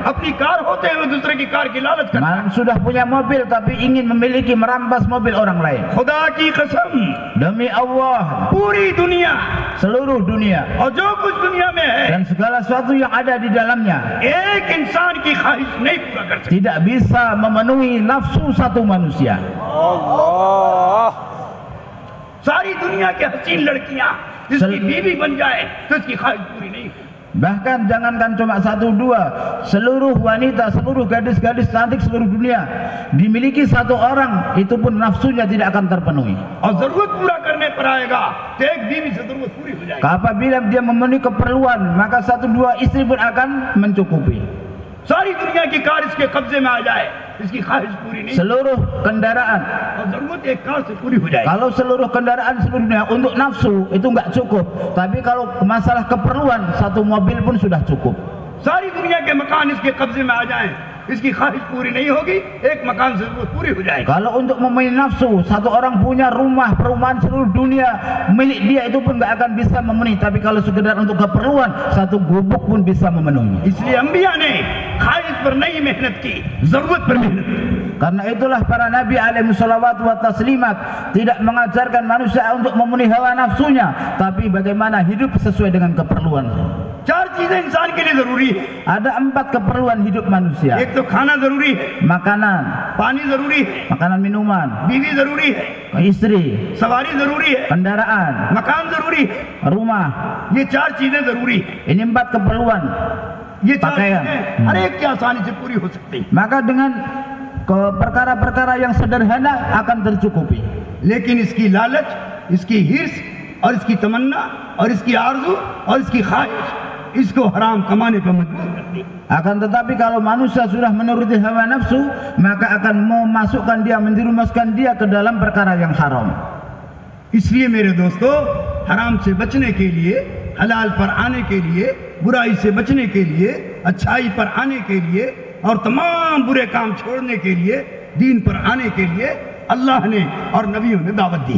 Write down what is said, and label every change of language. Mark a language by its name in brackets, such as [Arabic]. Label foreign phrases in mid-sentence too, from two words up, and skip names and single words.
[Hindi] अपनी कार होते हुए दूसरे की कार की लालच करता है। [Indonesian] Sudah punya mobil, tapi ingin memiliki merampas mobil orang lain. [Hindi] खुदा की कसम, [Indonesian] Demi Allah, [Hindi] पूरी दुनिया [Indonesian] seluruh dunia [Hindi] और जो कुछ दुनिया में है, [Indonesian] dan segala sesuatu yang ada di dalamnya [Hindi] एक इंसान की ख्वाहिश नहीं पूरा कर सकता। [Indonesian] tidak bisa memenuhi nafsu satu manusia. [Hindi] सारी दुनिया की हसीन लड़कियां जिसकी बीवी बन जाए तो इसकी ख्वाहिश पूरी नहीं होती। [Indonesian] Bahkan jangankan cuma satu dua, seluruh wanita, seluruh gadis-gadis cantik seluruh dunia dimiliki satu orang, itu pun nafsunya tidak akan terpenuhi. [Hindi] और जरूरत पूरा करने पर आएगा तो एक बीवी से जरूरत पूरी हो जाएगी। [Indonesian] Apabila dia memenuhi keperluan, maka satu dua istri pun akan mencukupi. [Hindi] सारी दुनिया की कार इसके कब्जे में आ जाए, इसकी ख्वाहिश पूरी नहीं, [Indonesian] Seluruh kendaraan, [Hindi] और जरूरत एक कार से पूरी हो जाएगी। [Indonesian] kalau seluruh kendaraan seluruh dunia untuk nafsu itu nggak cukup, tapi kalau masalah keperluan satu mobil pun sudah cukup. [Hindi] सारी दुनिया के मकान इसके कब्जे में आ जाएं, इसकी ख्वाहिश पूरी नहीं होगी, एक मकान से जरूरत पूरी हो जाएगी। [Indonesian] Kalau untuk memenuhi nafsu, satu orang punya rumah, perumahan seluruh dunia milik dia, itu pun nggak akan bisa memenuhi. Tapi kalau sekedar untuk keperluan, satu gubuk pun bisa memenuhi. [Hindi] इसलिए अंबिया ने ख्वाहिश पर नहीं मेहनत की, जरूरत पर मेहनत की। [Indonesian] Karena itulah para nabi [Arabic] عليه الصلوات والتسليمات [Indonesian] tidak mengajarkan manusia untuk memenuhi hawa nafsunya, tapi bagaimana hidup sesuai dengan keperluan. [Hindi] 4 चीजें इंसान के लिए जरूरी है। [Indonesian] Ada 4 keperluan hidup manusia. [Hindi] एक तो खाना जरूरी है, [Indonesian] Makanan, [Hindi] पानी जरूरी है, [Indonesian] makanan minuman, [Hindi] बीवी जरूरी है, [Indonesian] istri, [Hindi] सवारी जरूरी है, [Indonesian] kendaraan, [Hindi] मकान जरूरी है। [Indonesian] rumah. [Hindi] ये 4 चीजें जरूरी है। [Indonesian] Ini 4 keperluan. [Hindi] ये 4 [Indonesian] Pakaian. [Hindi] चीजें हर एक की आसानी से पूरी हो सकती है। [Indonesian] Maka dengan perkara-perkara yang sederhana akan tercukupi. [Hindi] लेकिन इसकी लालच, इसकी हिर्स और इसकी तमन्ना और इसकी आरज़ू और इसकी ख्वाहिश इसको हराम कमाने पर मजबूर करती है। [Indonesian] Akan tetapi kalau manusia sudah menuruti hawa nafsu, maka akan memasukkan dia, menjerumuskan dia ke dalam perkara yang haram. [Hindi] इसलिए मेरे दोस्तों, हराम से बचने के लिए, हलाल पर आने के लिए, बुराई से बचने के लिए, अच्छाई पर आने के लिए और तमाम बुरे काम छोड़ने के लिए, दीन पर आने के लिए अल्लाह ने और नबियों ने दावत दी।